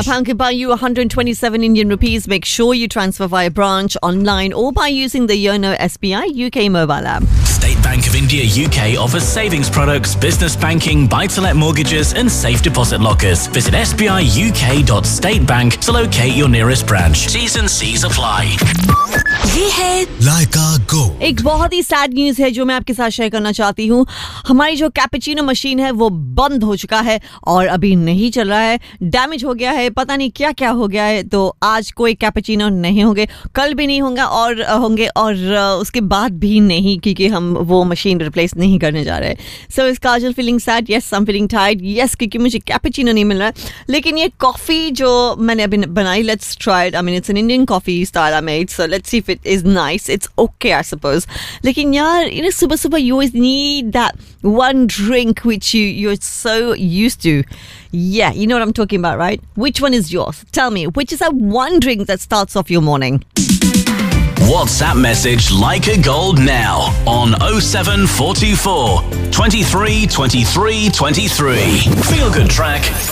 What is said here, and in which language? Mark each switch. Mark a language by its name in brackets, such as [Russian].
[English] A pound can buy you 127 Indian rupees. Make sure you transfer via branch, online or by using the Yono SBI UK mobile app. State Bank of India UK offers savings products, business banking, buy-to-let mortgages and safe deposit lockers. Visit sbiuk.statebank to locate your nearest branch. T's and C's apply. [Hindi] ये है लाइका gold एक बहुत ही sad news है जो मैं आपके साथ share करना चाहती हूँ हमारी जो कैपेचिनो मशीन है वो बंद हो चुका है और अभी नहीं चल रहा है डैमेज हो गया है पता नहीं क्या क्या हो गया है तो आज कोई कैपेचिनो नहीं होंगे कल भी नहीं होंगे और होंगे और उसके बाद भी नहीं क्योंकि हम वो मशीन रिप्लेस नहीं करने जा रहे [English] so is Kajal feeling sad yes I am feeling tired yes [Hindi] क्योंकि मुझे कैपेचिनो नहीं मिल रहा है लेकिन ये कॉफ़ी जो मैंने अभी बनाई [English] Let's try I mean it's an Indian coffee style I made so let's see It is nice. It's okay, I suppose. [Hindi] Lekin yaar, [English] you know, super, super, you always need that one drink which you're so used to. Yeah, you know what I'm talking about, right? Which one is yours? Tell me, which is that one drink that starts off your morning? WhatsApp message like a gold now on 0744 23 23 23. Feel good track.